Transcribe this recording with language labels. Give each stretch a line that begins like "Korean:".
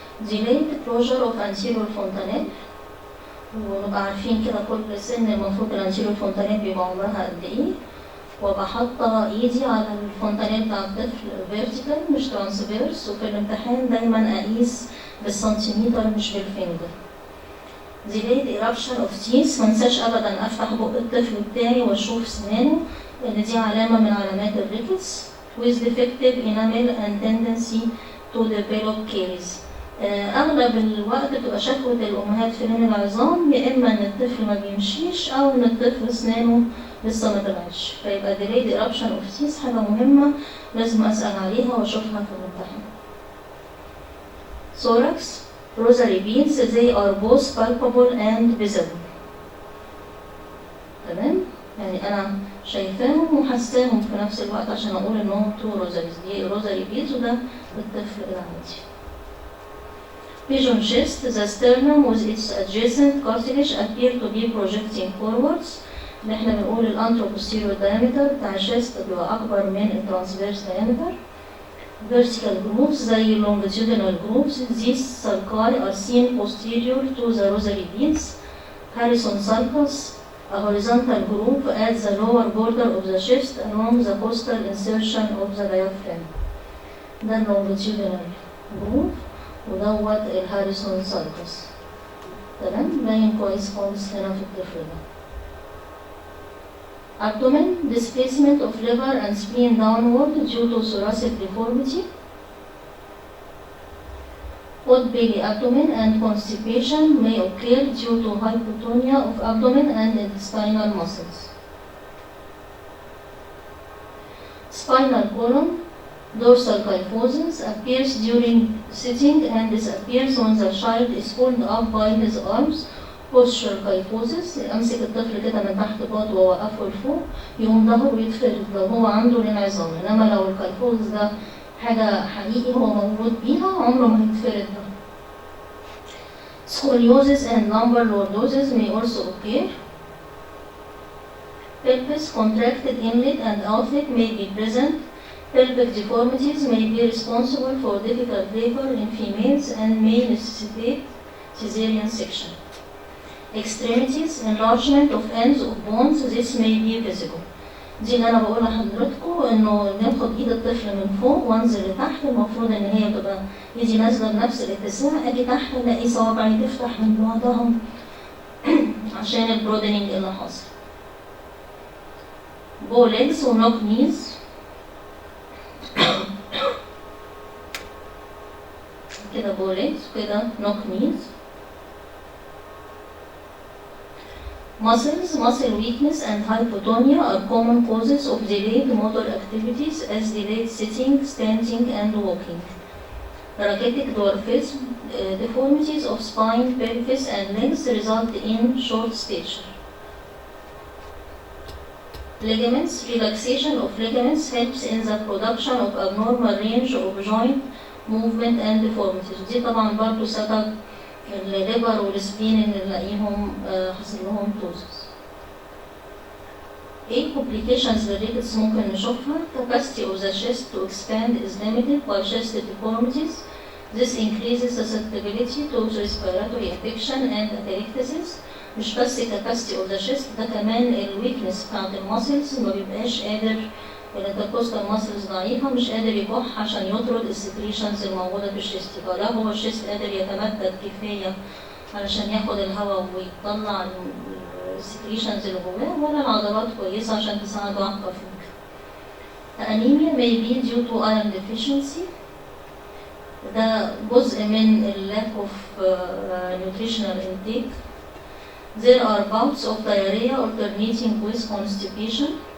English: Delayed closure of anterior fontanelle،
Arabic: ونبقى عارفين كده كل سن المفروض الانتيريور فونتانيل بيبقى عمرها قد ايه، وابقى حاطه ايدي على الفونتانيل بتاع الطفل فيرتيكال مش ترانسفيرس، وفي الامتحان دايما اقيس بالسنتيمتر مش بالفينجر.
English: Delayed eruption of teeth،
Arabic: منساش ابدا افتح بق الطفل بتاعي واشوف سنانه، لأن دي علامة من علامات الريكتس.
English: with defective enamel and tendency to develop caries.
Arabic: أغلب الوقت بتبقى شكوى الأمهات في لين العظام، يا إما إن الطفل ما بيمشيش أو إن الطفل سنانه لسه ما طلعش، فيبقى
English: delayed eruption of teeth
Arabic: حاجة مهمة لازم أسأل عليها وأشوفها في الامتحان.
English: thorax, rosary beads, they are both palpable and visible.
Arabic: تمام؟ يعني أنا شايفاهم وحساهم في نفس الوقت عشان أقول إنهم تو روزاريز، دي روزاري بيدز وده الطفل العادي.
English: Pigeon chest, the sternum with its adjacent cartilage appear to be projecting forwards.
Arabic: اللي احنا بنقول الانتروبوستيريور diameter بتاع الشيست بيبقى أكبر من الترانسفيرس diameter.
English: Vertical grooves زي longitudinal grooves. These sulci are seen posterior to the rosary beads. Harrison sulcus, a horizontal groove at the lower border of the chest along the costal insertion of the diaphragm.
Arabic: ده longitudinal groove ودوت الهاريسون سالكس. تمام؟ باين كويس خالص هنا في الطفل ده.
English: Abdomen, displacement of liver and spleen downward due to thoracic deformity. Odd belly abdomen and constipation may occur due to hypotonia of abdomen and intestinal muscles. Spinal column, dorsal kyphosis appears during sitting and disappears when the child is pulled up by his arms. Posture kyphosis،
Arabic: امسك الطفل كده من تحت بطنه واوقفه لفوق يقوم ظهره يتفرد لو هو عنده الانعزام، انما لو الكايفوزس ده حاجه حقيقي هو مولود بيها عمره ما هيتفرد ده.
English: Scoliosis and lumbar lordosis may also occur. Pelvis contracted inlet and outlet may be present. Pelvic deformities may be responsible for difficult labor in females and may necessitate cesarean section. Extremities, enlargement of ends of bones, this may be visible.
Arabic: دي اللي أنا بقول لحضرتكم إنه ناخد إيد الطفل من فوق وأنزل لتحت، المفروض إن هي تبقى إيدي نازلة بنفس الاتساع، أجي تحت ألاقي صوابعي تفتح من بعضها عشان البرودنينج اللي حاصل.
English: Bow legs ونوك knees كده bow legs وكده knock knees. Muscle weakness and hypotonia are common causes of delayed motor activities as delayed sitting, standing, and walking. Rachitic dwarfism, deformities of spine, pelvis, and legs result in short stature. Ligaments, relaxation of ligaments helps in the production of abnormal range of joint movement and deformities.
Arabic: دي طبعا برضه سبب الليفر والسبين اللي نلاقيهم حصل لهم توزس. ايه
English: complications
Arabic: للريكتس ممكن نشوفها؟
English: Capacity of the chest to expand is limited by chest deformities. This increases susceptibility to respiratory infection and atelectasis.
Arabic: مش بس
English: capacity of the chest،
Arabic: ده كمان الويكنس بتاعت الماسلز، ما بيبقاش قادر، الانتركوستال ماسلز ضعيفة، مش قادر يكح عشان يطرد السكريشنز الموجودة في الشيست. فلا هو الشيست قادر يتمدد كفاية علشان ياخد الهواء ويطلع السكريشنز اللي جواه، ولا العضلات كويسة عشان تساعده على الكافينج.
English: Anemia may be due to iron deficiency.
Arabic: ده جزء من
English: lack of nutritional intake. There are bouts of diarrhea alternating with constipation.